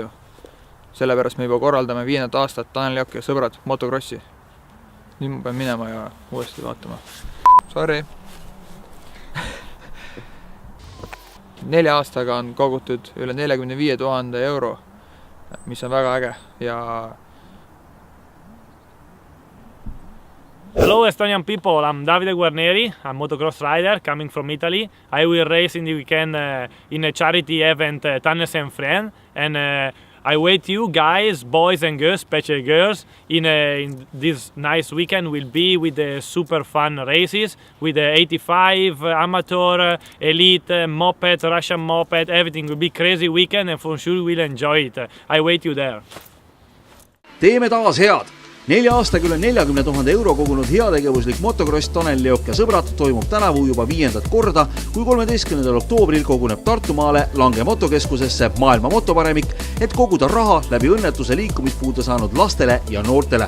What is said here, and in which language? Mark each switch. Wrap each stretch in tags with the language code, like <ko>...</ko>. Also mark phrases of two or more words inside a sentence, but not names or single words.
<et>Sellepärast me juba korraldame 5. aastat Tanel Leok ja sõbrad motokrossi. Nüüd ma pean minema ja uuesti vaatama. Sorry. 4 aastaga on kogutud üle 45 000 euro, mis on väga äge ja</et> <en>Hello Estonian people, I'm Davide Guarneri, I'm a motocross rider coming from Italy. I will race in the weekend in a charity event Tannes and Friends, and I wait you guys, boys and girls, especially girls, in this nice weekend. Will be with the super fun races, with the 85 amateur, elite, moped, Russian moped, everything will be crazy weekend and for sure we'll enjoy it. I wait you there.</en> <et>Teeme taas head! 4 aastaga üle 40 000 euro kogunud heategevuslik motocross Tanel Leok ja sõbrad toimub tänavu juba 5. korda, kui 13. oktoobril koguneb Tartumaale Lange motokeskusesse maailma motoparemik, et koguda raha läbi õnnetuse liikumispuude saanud lastele ja noortele.</et>